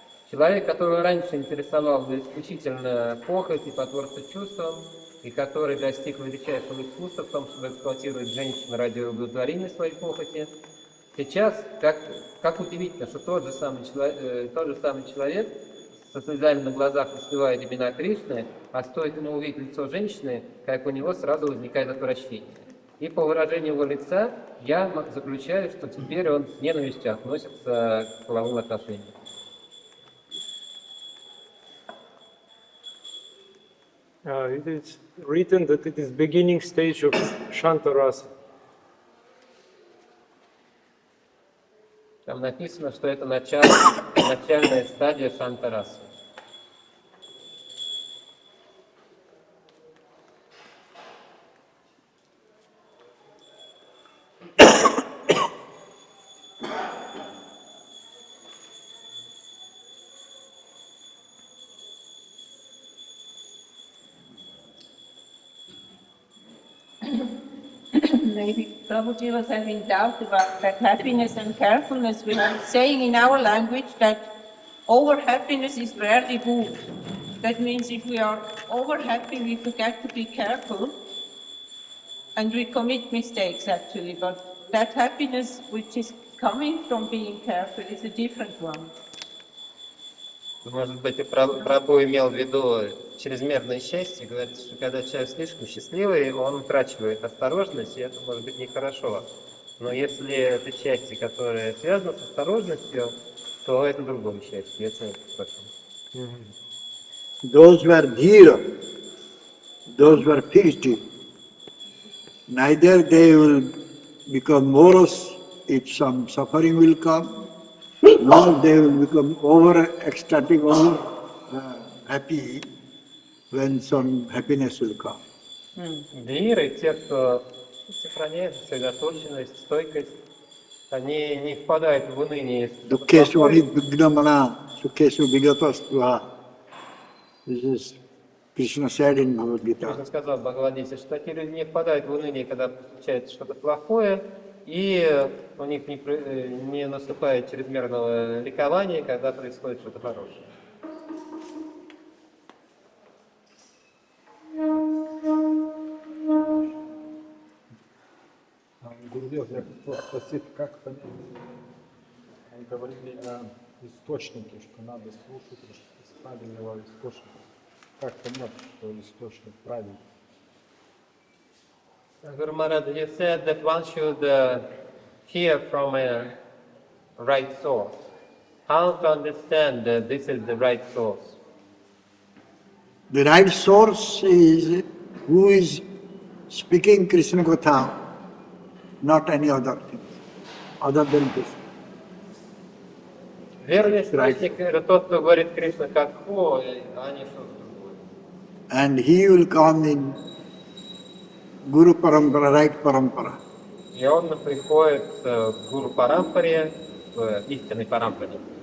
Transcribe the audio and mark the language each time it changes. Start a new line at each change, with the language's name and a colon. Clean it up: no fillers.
Russian: Человек, которого раньше интересовал исключительно похоть и потворство чувствам, и который достиг величайшего искусства в том, чтобы эксплуатировать женщин ради удовлетворения своей похоти, сейчас, как удивительно, что тот же самый человек со слезами на глазах воспевает имена Кришны, а стоит ему увидеть лицо женщины, как у него сразу возникает отвращение. И по выражению его лица я заключаю, что теперь он с ненавистью относится к половым отношениям.
English: It is written that it is beginning stage of Shantarasa.
Russian: Там написано, что это начальная стадия шантарасы.
English: Maybe Prabhuji was having doubt about that happiness and carefulness. We are saying in our language that over happiness is rarely good. That means if we are over happy, we forget to be careful and we commit mistakes actually. But that happiness which is coming from being careful is a different one.
Russian: Может быть, и Прабху имел в виду чрезмерное счастье, говорит, что когда человек слишком счастливый, он утрачивает осторожность, и это может быть нехорошо. Но если это счастье, которое связано с осторожностью, то это другое счастье, это потом.
English: Those were dhira, those were fixed. Neither they will become morose if some suffering will come, nor they will become over ecstatic, over happy when some happiness will come.
Russian: Дхиры, те, кто сохраняет сосредоточенность, стойкость, они не впадают в уныние.
Sanskrit: Dukkhesu anidvignamana, sukhesu vigatastva.
English: This is Krishna said in Bhagavad
Russian: Кришна
English: Gita.
Russian: сказал в Бхагавадгите, что те люди не впадают в уныние, когда случается что-то плохое, и у них не наступает чрезмерного ликования, когда происходит что-то хорошее. Гурдев, я хотел спросить, как понять, мы говорили о источнике, что надо слушать из правильного источника. Как понять, что источник правильный?
English: Guru Maharaj, you said that one should hear from a right source. How to understand that this is the right source? The right source is who is speaking Krishna Katha, not any other thing, other than Krishna.
Russian: Верный источник — это тот, кто говорит Кришна Катху, а не что-то другое.
English: And he will come in Guru Parampara, right Parampara.
Russian: И он приходит в Гуру Парампаре, в истинной Парампаре.